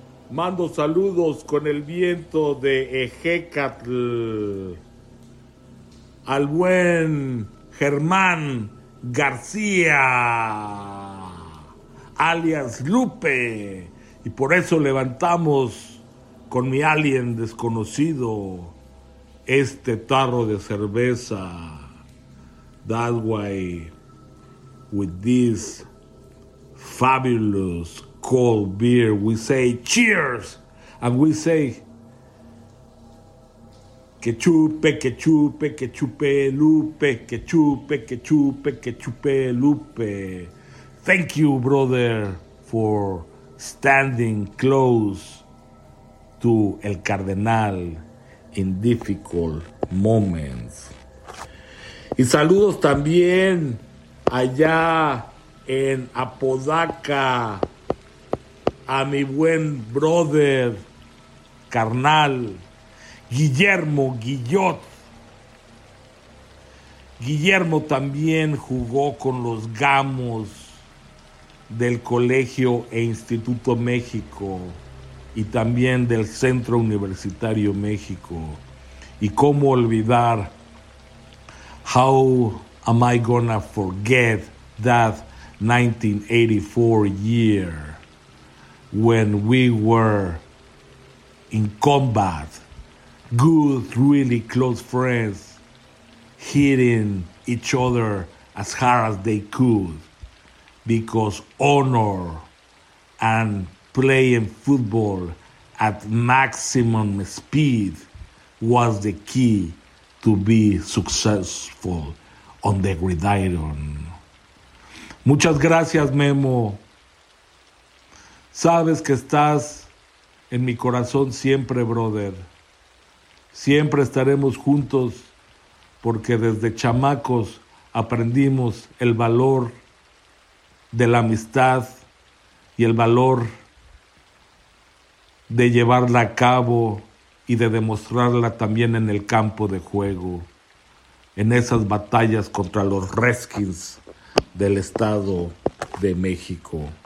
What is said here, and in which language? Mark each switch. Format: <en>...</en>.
<es>Mando saludos con el viento de Ejecatl al buen Germán García, alias Lupe. Y por eso levantamos con mi alien desconocido este tarro de cerveza.</es> <en>That's why with this fabulous cold beer we say cheers and we say</en> <es>que chupe Lupe.</es> <en>Thank you, brother, for standing close to El Cardenal in difficult moments.</en> <es>Y saludos también allá en Apodaca a mi buen brother carnal Guillermo también jugó con los Gamos del Colegio e Instituto México y también del Centro Universitario México. Y cómo olvidar,</es> <en>how am I gonna forget that 1984 year when we were in combat, good, really close friends, hitting each other as hard as they could, because honor and playing football at maximum speed was the key to be successful on the gridiron.</en> <es>Muchas gracias, Memo. Sabes que estás en mi corazón siempre, brother. Siempre estaremos juntos porque desde chamacos aprendimos el valor de la amistad y el valor de llevarla a cabo y de demostrarla también en el campo de juego, en esas batallas contra los Redskins del Estado de México.</es>